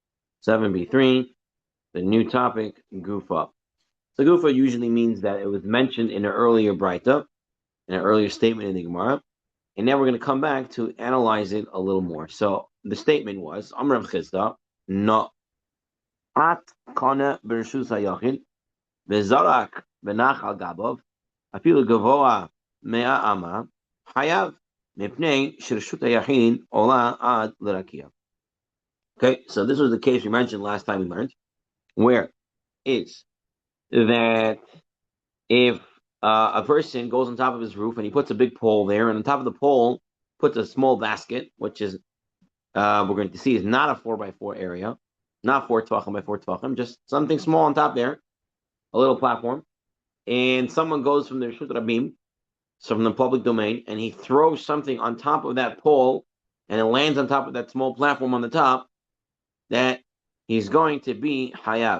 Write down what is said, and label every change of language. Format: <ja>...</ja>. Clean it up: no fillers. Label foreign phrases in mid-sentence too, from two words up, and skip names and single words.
<en>7b3, the new topic, Gufa. So Gufa usually means that it was mentioned in an earlier Braita, in an earlier statement in the Gemara, and now we're going to come back to analyze it a little more. So the statement was, Amr Rav Chisda, no.</en> <he>את כונה ברשות היחיד וזרק ונח על גבו אפילו גבוה מאה אמה חייב מפני שרשות היחיד עולה עד לרקיע.</he> <en>Okay, so this was the case we mentioned last time we learned, where it's that if a person goes on top of his roof and he puts a big pole there, and on top of the pole puts a small basket, which is we're going to see is not a 4x4 area, not 4 tvachim by 4 tvachim, just something small on top there, a little platform, and someone goes from the</en> <he>רשות רבים,</he> <en>so from the public domain, and he throws something on top of that pole, and it lands on top of that small platform on the top, that he's going to be Hayav.</en>